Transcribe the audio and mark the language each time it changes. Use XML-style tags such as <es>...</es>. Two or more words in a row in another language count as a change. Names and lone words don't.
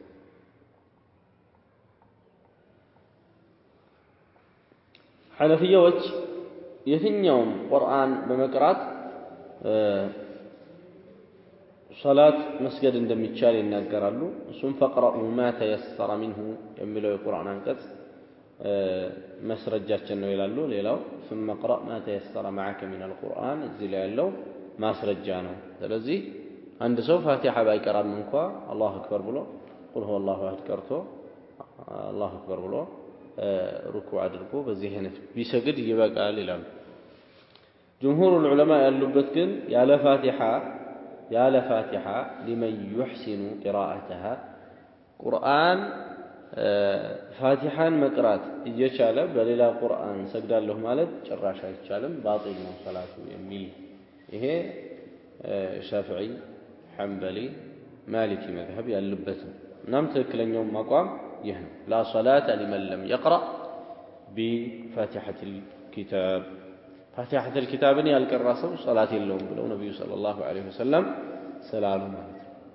<am>ሐነፊያዎች የትኛውም ቁርአን በመቅራት ሶላት መስገድ እንደሚቻል ይናገራሉ። እሱም</am> <ar>فاقرءوا ما تيسر منه</ar> <am>የሚለው የቁርአን አንቀጽ መስረጃችን ነው ይላሉ። ሌላው</am> <ar>ثم اقرأ ما تيسر معك من القرآن</ar> <am>እዚህ ላይ ያለው ማስረጃ ነው። ስለዚህ አንድ ሰው ፋቲሃ ባይቀራም እንኳን</am> <ar>الله أكبر</ar> <am>ብሎ</am> <ar>قل هو الله أحد</ar> <am>ቀርቶ</am> <ar>الله أكبر</ar> <am>ብሎ ሩኩዕ አድርጎ በዚህ አይነት ቢሰግድ ይበቃል ይላሉ።</am> <ar>جمهور العلماء</ar> <am>ያሉበት ግን ያለ ፋቲሃ ሊመን</am> <ar>يحسن قراءتها</ar> <am>ቁርአን ፋቲሃን መቅራት እየቻለ በሌላ ቁርአን ሰግዳለሁ ማለት ጭራሽ አይቻልም፣ ባጢል ነው ሰላቱ የሚል ይሄ ሻፊዒ፣ ሐንበሊ፣ ማሊኪ መዝሀብ ያሉበት ነው። እናም ትክክለኛው አቋም ይህ ነው።</am> <ar>لا صلاة لمن لم يقرأ بفاتحة الكتاب فاتحة الكتاب</ar> <am>ያልቀራ ሰው ሶላት የለውም ብለው ነብዩ</am> <ar>صلى الله عليه وسلم</ar> <am>ስላሉ ማለት ነው።</am>